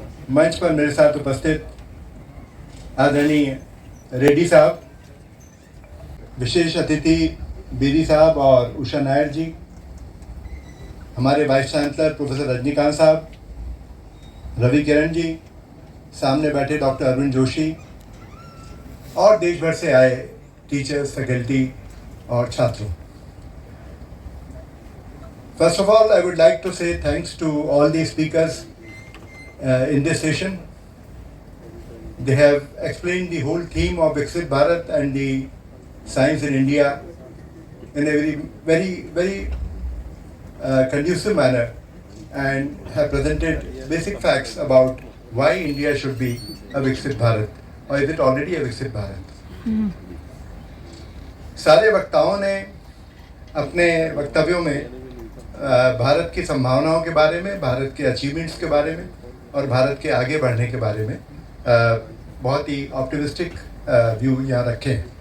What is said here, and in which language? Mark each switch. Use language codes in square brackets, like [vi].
[hi] मंच पर मेरे साथ उपस्थित आदरणीय रेड्डी साहब, विशेष अतिथि बीरी साहब और उषा नायर जी, हमारे वाइस चांसलर प्रोफेसर रजनीकांत साहब, रवि किरण जी, सामने बैठे डॉक्टर अरविंद जोशी और देश भर से आए टीचर्स, फैकल्टी और छात्रों। [en] First of all, I would like to say thanks to all the speakers in this session. They have explained the whole theme of Viksit Bharat and the science in India in a very conducive manner, and have presented basic facts about why India should be a Viksit Bharat, or is it already a Viksit Bharat. [hi] सारे वक्ताओं ने अपने वक्तव्यों में भारत की संभावनाओं के बारे में, भारत के अचीवमेंट्स के बारे में और भारत के आगे बढ़ने के बारे में बहुत ही [en] optimistic view [hi] यहाँ रखे।